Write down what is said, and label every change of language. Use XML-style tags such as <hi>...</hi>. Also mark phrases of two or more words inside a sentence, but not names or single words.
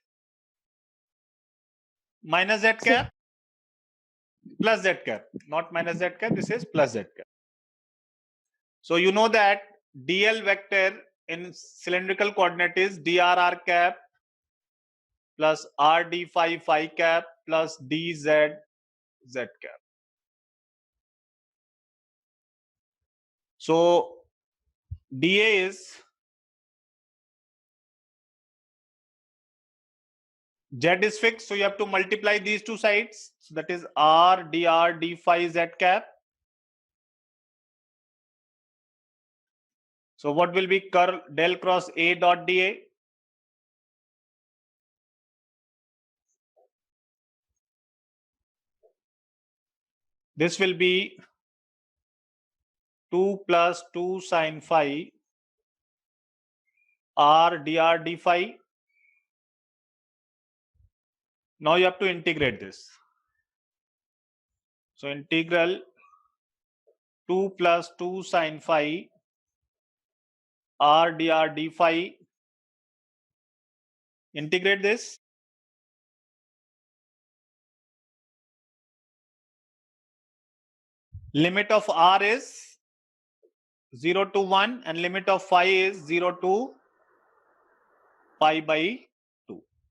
<en>Minus Z cap plus Z cap. Not minus Z cap, this is plus Z cap. So you know that dl vector in cylindrical coordinate is dr r cap plus r d phi phi cap plus dz z cap. So dA is Z is fixed, so you have to multiply these two sides. So that is r dr d phi z cap. So what will be curl del cross A dot dA? This will be 2 plus 2 sine phi r dr d phi. Now you have to integrate this. So integral 2 plus 2 sine phi r dr d phi. Integrate this. Limit of r is 0 to 1 and limit of phi is 0 to pi by 2.</en>